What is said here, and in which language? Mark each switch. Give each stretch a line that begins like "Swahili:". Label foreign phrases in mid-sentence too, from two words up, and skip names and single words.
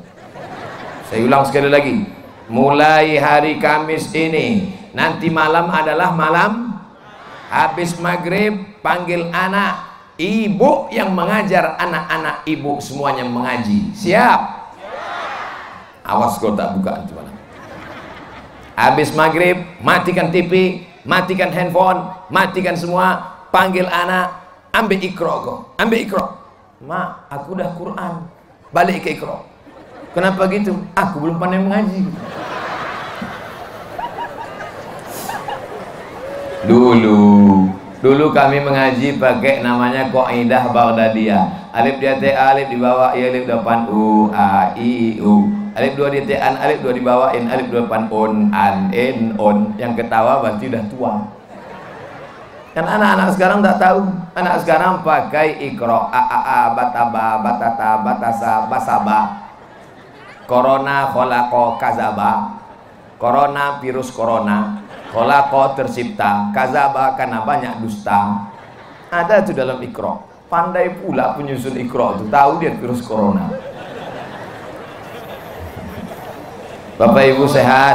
Indonesian: Saya ulang sekali lagi. Mulai hari Kamis ini, nanti malam adalah malam, habis maghrib panggil anak, ibu yang mengajar anak-anak ibu semuanya mengaji. Siap? Awas kau tak buka itu malam. Habis maghrib matikan TV, matikan handphone, matikan semua, panggil anak, ambil ikro kau, ambil ikro. Mak, aku dah Quran, balik ke ikro. Kenapa gitu? Aku belum pandai mengaji. Dulu kami mengaji pakai namanya Qaidah Baghdadiyah. Alif di atas A, alif di bawah I, alif depan U, A, I, U. Alif 2 di atas An, alif 2 di bawah In, alif 2 depan On, An, In, On. Yang ketawa berarti udah tua. Kan anak-anak sekarang tak tahu. Anak sekarang pakai Iqra,
Arabic: A, bataba, batata, batasa, basaba. Corona, kholaqo, kazaba.
Indonesian: Corona, virus corona. Kholaqo, tercipta. Kazaba, karena banyak dusta. Ada itu dalam Iqra. Pandai pula penyusun Iqra itu. Tahu dia virus corona. Bapak Ibu sehat?